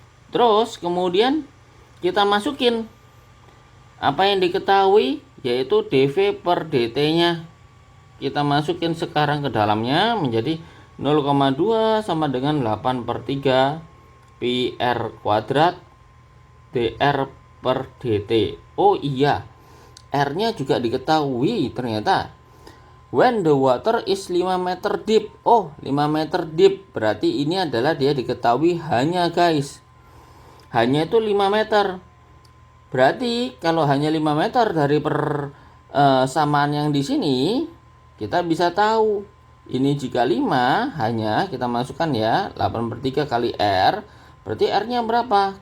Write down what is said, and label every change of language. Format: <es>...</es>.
<id>Terus kemudian kita masukin apa yang diketahui, yaitu dV per dt-nya. Kita masukin sekarang ke dalamnya menjadi 0,2 sama dengan 8/3 pi R kuadrat dr per dt. Oh iya, R-nya juga diketahui ternyata.</id> <en>When the water is 5 meter deep. Oh, 5 meter deep.</en> <id>Berarti ini adalah dia diketahui hanya guys. Hanya itu 5 meter. Berarti kalau hanya 5 meter dari persamaan yang di sini, kita bisa tahu ini jika 5 hanya kita masukkan ya 8/3 kali R, berarti R-nya berapa?</id>